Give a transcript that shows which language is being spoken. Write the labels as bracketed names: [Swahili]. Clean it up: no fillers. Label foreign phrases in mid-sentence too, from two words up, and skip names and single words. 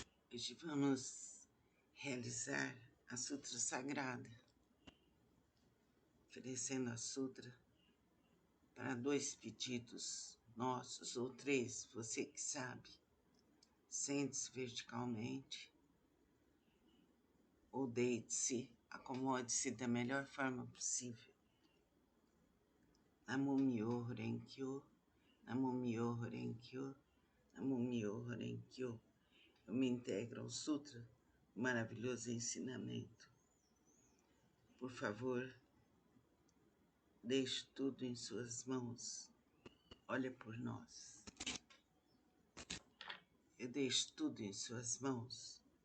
[Portuguese] Hoje vamos realizar a Sutra Sagrada, oferecendo a Sutra para 2 pedidos nossos, ou 3, você que sabe. Sente-se verticalmente, ou deite-se, acomode-se da melhor forma possível. [Japanese] 南無妙法蓮華経、南無妙法蓮華経、南無妙法蓮華経. [Portuguese] Eu me integro ao Sutra, maravilhoso ensinamento. Por favor, deixe tudo em suas mãos. Olha por nós. Eu deixo tudo em suas mãos.